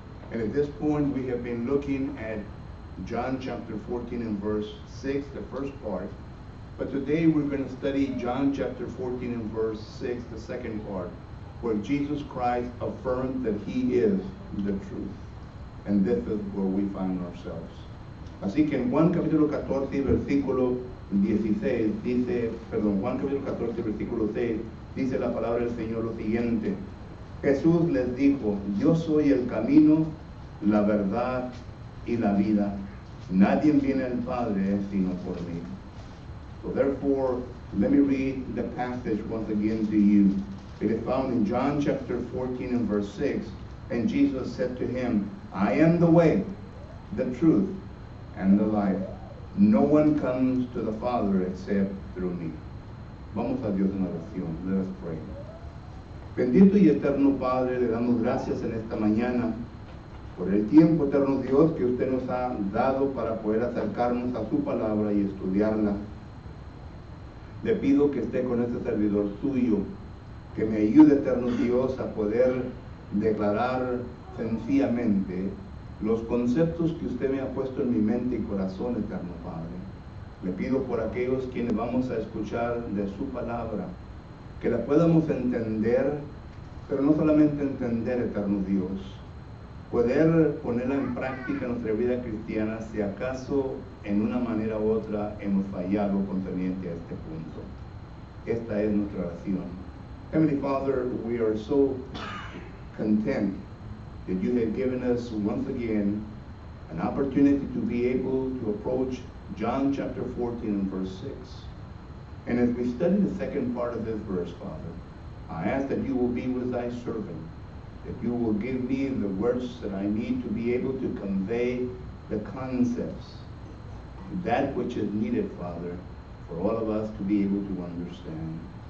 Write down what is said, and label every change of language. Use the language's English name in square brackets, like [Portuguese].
[English] And at this point, we have been looking at John chapter 14 and verse 6, the first part. But today we're going to study John chapter 14 and verse 6, the second part, where Jesus Christ affirmed that he is the truth. And this is where we find ourselves. [Spanish] Así que en Juan capítulo 14, versículo 16, Juan capítulo 14, versículo 6, dice la palabra del Señor lo siguiente. Jesús les dijo, yo soy el camino, la verdad y la vida. Nadie viene al Padre sino por mí. [English] So therefore, let me read the passage once again to you. It is found in John chapter 14 and verse 6. And Jesus said to him, I am the way, the truth, and the life. No one comes to the Father except through me. [Spanish] Vamos a Dios en oración. [English] Let us pray. [Spanish] Bendito y eterno Padre, le damos gracias en esta mañana por el tiempo, eterno Dios, que usted nos ha dado para poder acercarnos a su palabra y estudiarla. Le pido que esté con este servidor suyo, que me ayude, eterno Dios, a poder declarar sencillamente los conceptos que usted me ha puesto en mi mente y corazón, eterno Padre. Le pido por aquellos quienes vamos a escuchar de su palabra, que la podamos entender, pero no solamente entender, eterno Dios, poder ponerla en práctica en nuestra vida cristiana si acaso en una manera u otra hemos fallado concerniente a este punto. Esta es nuestra oración. [English] Heavenly Father, we are so content that you have given us once again an opportunity to be able to approach John chapter 14 and verse 6. And as we study the second part of this verse, Father, I ask that you will be with thy servant, that you will give me the words that I need to be able to convey the concepts, that which is needed, Father, for all of us to be able to understand.